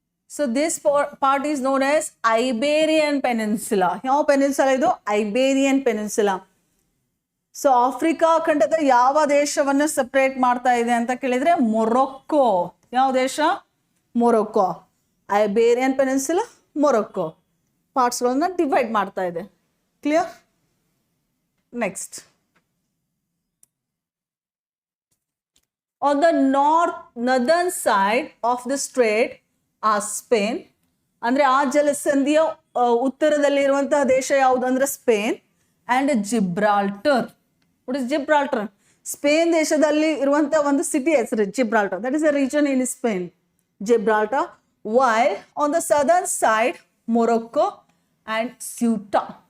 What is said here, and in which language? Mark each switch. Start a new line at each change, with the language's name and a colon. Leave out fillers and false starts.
English: So this part is known as Iberian Peninsula.
Kannada: ಯಾವ peninsula ಇದು? ಐಬೇರಿಯನ್ peninsula. So Africa ಖಂಡದ ಯಾವ ದೇಶವನ್ನು ಸಪ್ರೇಟ್ ಮಾಡ್ತಾ ಇದೆ ಅಂತ ಕೇಳಿದರೆ ಮೊರೊಕ್ಕೋ. ಯಾವ ದೇಶ? ಮೊರೊಕ್ಕೋ. ಐಬೇರಿಯನ್ ಪೆನಿನ್ಸುಲಾ, ಮೊರೊಕ್ಕೋ ಪಾರ್ಟ್ಸ್ಗಳನ್ನ ಡಿವೈಡ್ ಮಾಡ್ತಾ ಇದೆ. Clear? Next.
English: On the northern side of the strait are Spain.
Kannada: ಅಂದರೆ ಆ ಜಲಸಂಧಿಯ ಉತ್ತರದಲ್ಲಿರುವಂತಹ ದೇಶ ಯಾವುದು ಅಂದ್ರೆ Spain and Gibraltar.
English: What is Gibraltar?
Kannada: Spain ದೇಶದಲ್ಲಿ ಇರುವಂತಹ ಒಂದು ಸಿಟಿ ಹೆಸರು Gibraltar.
English: That is a region in Spain, Gibraltar. While on the southern side Morocco and Ceuta.